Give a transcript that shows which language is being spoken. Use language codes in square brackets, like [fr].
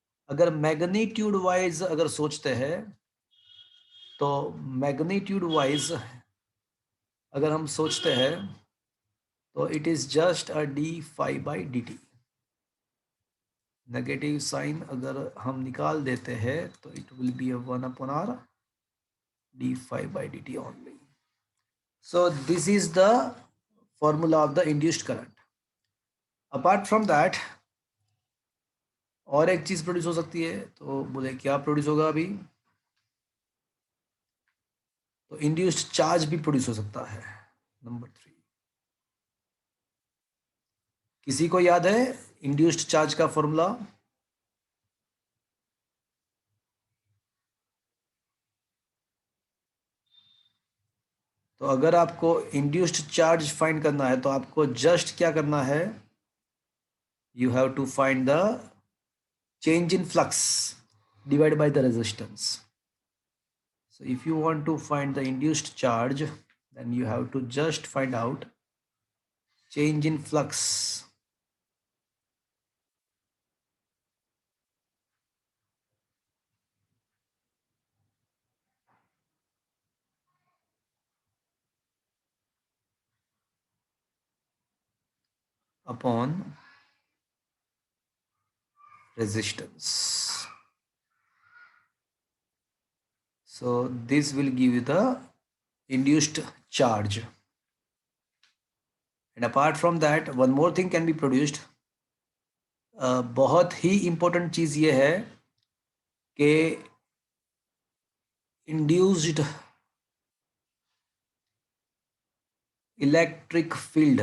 [hi] अगर magnitude wise अगर सोचते हैं, तो मैग्नीट्यूड वाइज अगर हम सोचते हैं तो [en] It is just a d phi by d t. Negative sign [hi] अगर हम निकाल देते हैं तो [en] It will be a 1 upon r d phi by dt only. So this is the formula of the induced current. Apart from that, [hi] और एक चीज produce हो सकती है, तो बोले क्या प्रोड्यूस होगा अभी, तो इंड्यूस्ड चार्ज भी प्रोड्यूस हो सकता है. नंबर 3, किसी को याद है इंड्यूस्ड चार्ज का फॉर्मूला? तो अगर आपको इंड्यूस्ड चार्ज फाइंड करना है तो आपको जस्ट क्या करना है, [en] You have to find the change in flux divided by the resistance. So if you want to find the induced charge, then you have to just find out change in flux upon resistance. So this will give you the induced charge. And apart from that one more thing can be produced. [hi] बहुत ही important चीज ये है कि induced electric field.